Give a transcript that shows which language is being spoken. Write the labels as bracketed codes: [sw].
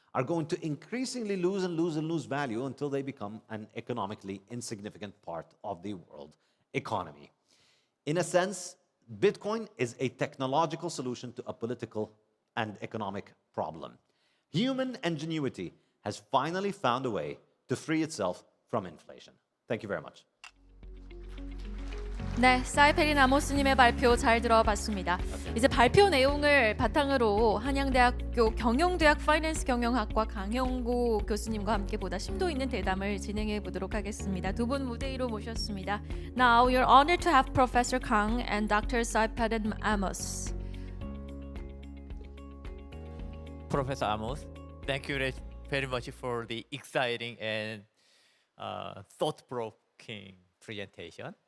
[en] are going to increasingly lose and lose and lose value until they become an economically insignificant part of the world economy. In a sense, Bitcoin is a technological solution to a political and economic problem. Human ingenuity has finally found a way to free itself from inflation. Thank you very much. [ko] 네, 사이페딘 아모스님의 발표 잘 들어봤습니다. 이제 발표 내용을 바탕으로 한양대학교 경영대학 파이낸스경영학과 강영구 교수님과 함께 보다 심도 있는 대담을 진행해 보도록 하겠습니다. 두 분 무대 위로 모셨습니다. [en] Now you're honored to have Professor Kang and Dr. Siphin Amos. Professor Amos, thank you very much for the exciting and thought-provoking presentation.